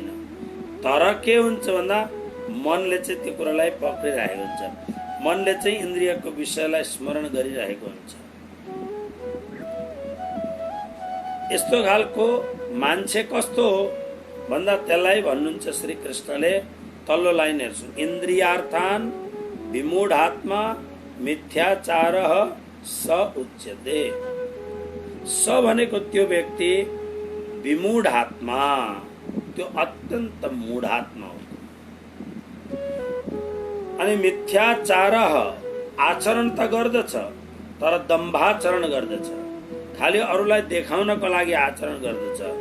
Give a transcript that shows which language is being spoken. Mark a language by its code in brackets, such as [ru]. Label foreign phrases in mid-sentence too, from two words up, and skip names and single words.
[ne] तर के हुन्छ भन्दा मनले चाहिँ त्यो कुरालाई पक्रिरहेको हुन्छ, मनले चाहिँ इन्द्रियको विषयलाई स्मरण गरिरहेको हुन्छ। यस्तो खालको मान्छे कस्तो हो भन्दा त्यसलाई भन्नुहुन्छ श्री कृष्णले तल्लो लाइन हेर्छु, [sa] इन्द्रियार्थान विमूढात्मा मिथ्याचारः स उच्यते। [ne] स भनेको त्यो व्यक्ति विमूढात्मा, त्यो अत्यन्त मूढात्मा हो। अनि मिथ्याचारः आचरण त गर्दछ तर दम्भाचरण गर्दछ, खालि अरूलाई देखाउनको लागि आचरण गर्दछ।